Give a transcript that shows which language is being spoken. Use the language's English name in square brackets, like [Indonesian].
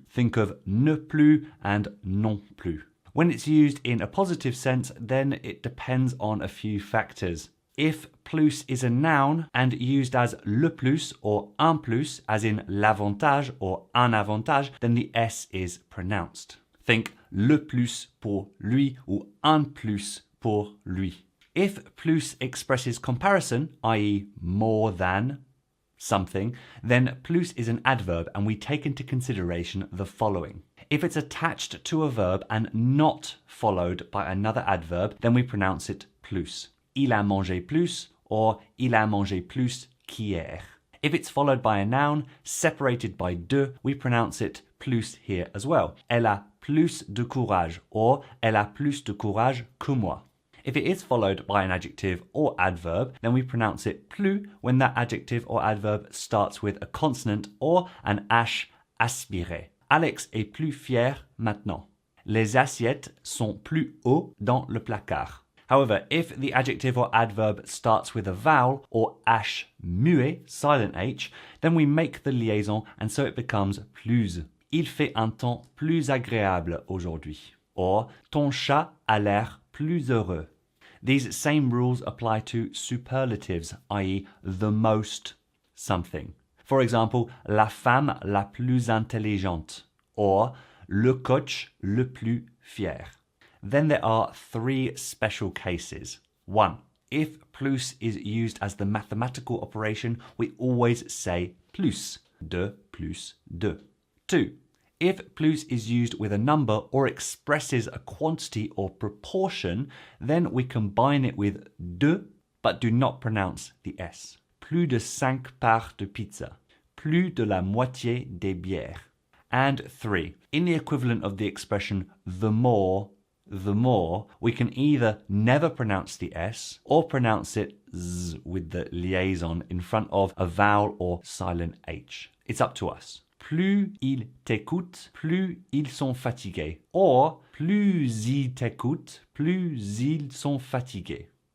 [English] Think of ne plus and non plus. When it's used in a positive sense, then it depends on a few factors. If plus is a noun and used as le plus or un plus, as in l'avantage or un avantage, then the S is pronounced. Think [French] le plus pour lui ou un plus pour lui. [English] If plus expresses comparison, i.e. more than something, then plus is an adverb and we take into consideration the following. If it's attached to a verb and not followed by another adverb, then we pronounce it plus. [French] Il a mangé plus or il a mangé plus qu'hier. [English] If it's followed by a noun separated by de, we pronounce it plus here as well. [French] Elle a plus de courage or elle a plus de courage que moi. [English] If it is followed by an adjective or adverb, then we pronounce it plus when that adjective or adverb starts with a consonant or an H aspiré. [French] Alex est plus fier maintenant. Les assiettes sont plus haut dans le placard. [English] However, if the adjective or adverb starts with a vowel or H muet, silent H, then we make the liaison and so it becomes plus. [French] Il fait un temps plus agréable aujourd'hui. [English] Or, [French] ton chat a l'air plus heureux. [English] These same rules apply to superlatives, i.e. the most something. For example, [French] la femme la plus intelligente [English] or [French] le coach le plus fier. [English] Then there are three special cases. 1. If plus is used as the mathematical operation, we always say plus, de plus de. 2. If plus is used with a number or expresses a quantity or proportion, then we combine it with de, but do not pronounce the S. [French] Plus de 5 parts de pizza. Plus de la moitié des bières. [English] And 3. In the equivalent of the expression the more, we can either never pronounce the S or pronounce it Z with the liaison in front of a vowel or silent H. It's up to us. [French] Plus ils t'écoutent, plus ils sont fatigués. [English] Or, [French] plus ils t'écoutent, plus ils sont fatigués.